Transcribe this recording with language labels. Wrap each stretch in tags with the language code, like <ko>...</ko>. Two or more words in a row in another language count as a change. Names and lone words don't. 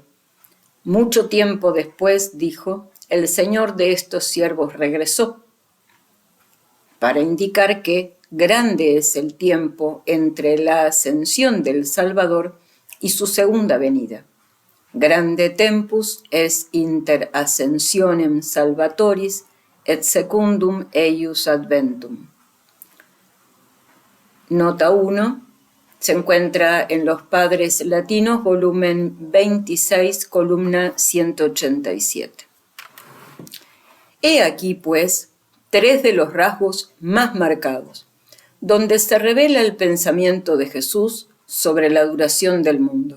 <es>Mucho tiempo después, dijo, el Señor de estos siervos regresó, para indicar que grande es el tiempo entre la ascensión del Salvador y su segunda venida.</es> <la>Grande tempus es inter ascensionem salvatoris et secundum eius adventum.</la> <es>Nota 1. Se encuentra en Los Padres Latinos, volumen 26, columna 187. He aquí, pues, 3 de los rasgos más marcados, donde se revela el pensamiento de Jesús sobre la duración del mundo.</es>